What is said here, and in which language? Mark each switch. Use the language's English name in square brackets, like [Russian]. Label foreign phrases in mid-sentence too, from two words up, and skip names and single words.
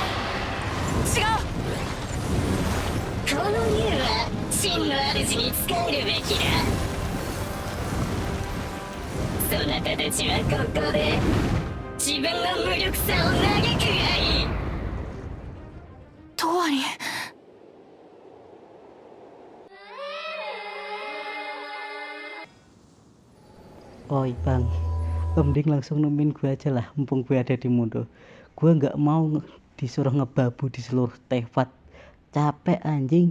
[Japanese] 違う。この竜は真の主に仕えるべきだ。そなたたちはここで自分の無力さを嘆くがいい。トワリ。 [Indonesian] Oi bang, mending langsung nemuin gue aja lah, mumpung gue ada di Mundo. Gue nggak mau disuruh ngebabu di seluruh Teyvat. Capek anjing.